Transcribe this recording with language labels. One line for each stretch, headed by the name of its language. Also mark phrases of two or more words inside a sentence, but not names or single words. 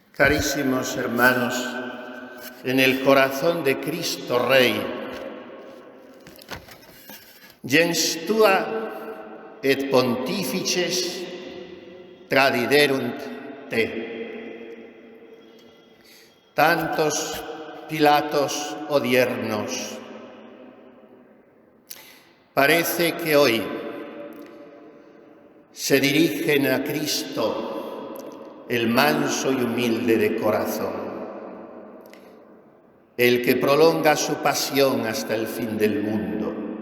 Spanish: Carísimos hermanos, en el corazón de Cristo Rey,
Latin: gens tua et pontifices tradiderunt te.
Spanish: Tantos Pilatos odiernos, parece que hoy se dirigen a Cristo, el manso y humilde de corazón, el que prolonga su pasión hasta el fin del mundo,